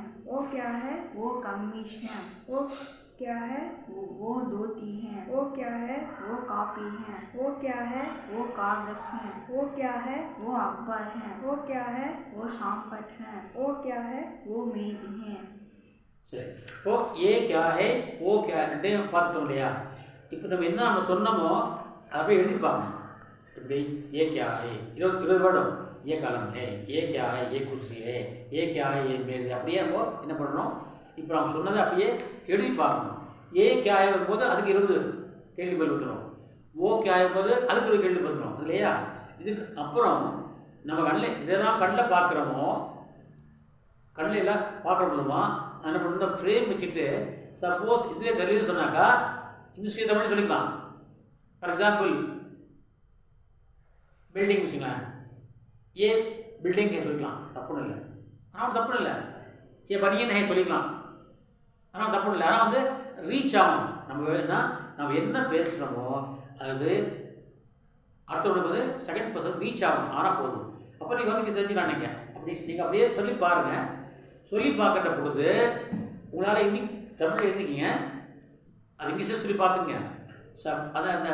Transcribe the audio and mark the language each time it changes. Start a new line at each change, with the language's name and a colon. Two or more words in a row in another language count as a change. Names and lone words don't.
Hindi: वो क्या है? वो कमीज है। वो क्या है? वो धोती है। वो क्या है? वो कॉपी है। वो क्या है? वो कागज है। वो क्या है? वो अखबार है। वो क्या है? वो शामपट है। वो क्या है? वो मेज है।
Tamil: சரி இப்போ
Hindi: ये क्या है वो क्या
Tamil: ரெண்டையும் பார்த்துட்டோம் இல்லையா இப்போ நம்ம என்ன நம்ம சொன்னோமோ அதை போய் எழுதிப்பாங்க எப்படி
Hindi: ये क्या है
Tamil: 20 வேர்டும்
Hindi: ये कलम है ये क्या है ये कुर्सी है ये क्या है ये मेज है
Tamil: அப்படியே நம்ம என்ன பண்ணணும் இப்போ நம்ம சொன்னதை அப்படியே எழுதி பார்க்கணும்
Hindi: ये क्या है
Tamil: வரும்போது அதுக்கு 20 கேள்வி பதில் வந்துடும்
Hindi: वो क्या है
Tamil: போது அதுக்கு ஒரு கேள்வி வந்துடும் இல்லையா இதுக்கு அப்புறம் நம்ம கண்ணில் இதெல்லாம் கண்ணில் பார்க்குறோமோ கண்ணில் எல்லாம் பார்க்குறோம்மா என்ன பண்ணணும் ஃப்ரேம் வச்சுட்டு சப்போஸ் இதிலே தெரியல சொன்னாக்கா இங்கிலீஷ் தமிழ் சொல்லிக்கலாம்
English: for example
Tamil: बिल्डिंग வச்சுங்களேன்
Hindi: ये बिल्डिंग है
Tamil: சொல்லிக்கலாம் தப்பு இல்லை ஆனால் தப்பு இல்லை
Hindi: ये बनियन है
Tamil: சொல்லிக்கலாம் ஆனால் தப்பு இல்லை ஆனால் வந்து ரீச் ஆகணும் நம்ம என்ன பேசுகிறோமோ அது அடுத்தவங்களுக்கு வந்து
English: second person
Tamil: ரீச் ஆகணும் ஆனால் போதும் அப்போ நீங்கள் வந்து தெரிஞ்சுக்கலாம் நீங்கள் அப்படியே சொல்லி பாருங்கள் சொல்லி பார்க்குற பொழுது உங்களால் இங்கிலீஷ் தமிழ் எழுதிக்கிங்க அது இங்கிலீஷில் சொல்லி பார்த்துங்க அதை